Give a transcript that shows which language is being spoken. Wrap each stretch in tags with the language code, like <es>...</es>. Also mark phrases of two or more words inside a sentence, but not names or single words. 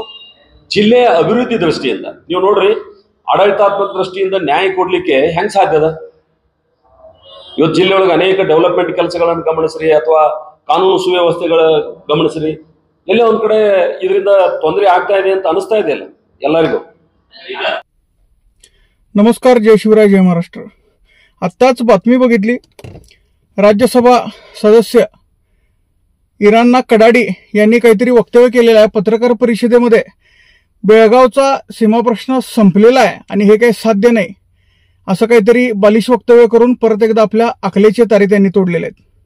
<kn>ಜಿಲ್ಲೆಯ ಅಭಿವೃದ್ಧಿ ದೃಷ್ಟಿಯಿಂದ ನೀವು ನೋಡ್ರಿ, ಆಡಳಿತಾತ್ಮಕ ದೃಷ್ಟಿಯಿಂದ ನ್ಯಾಯ ಕೊಡ್ಲಿಕ್ಕೆ ಹೆಂಗ್ ಸಾಧ್ಯದ? ಇವತ್ತು ಜಿಲ್ಲೆಯೊಳಗೆ ಅನೇಕ ಡೆವಲಪ್ಮೆಂಟ್ ಕೆಲಸಗಳನ್ನು ಗಮನಿಸ್ರಿ, ಅಥವಾ ಕಾನೂನು ಸುವ್ಯವಸ್ಥೆಗಳ ಗಮನಿಸ್ರಿ, ಎಲ್ಲೇ ಒಂದ್ ಕಡೆ ಇದರಿಂದ ತೊಂದರೆ ಆಗ್ತಾ ಇದೆ ಅಂತ ಅನಿಸ್ತಾ ಇದೆಯಲ್ಲ ಎಲ್ಲರಿಗೂ.</kn> <mr>नमस्कार, जय शिवराय, जय महाराष्ट्र. आत्ताच बातमी बघितली. राज्यसभा सदस्य इराणा कडाडी यांनी काहीतरी वक्तव्य केलेलं आहे. पत्रकार परिषदेमध्ये बेळगावचा सीमा प्रश्न संपलेला आहे आणि हे काही साध्य नाही असं काहीतरी बालिश वक्तव्य करून परत एकदा आपल्या अकलेचे तारे त्यांनी तोडलेले आहेत.</mr>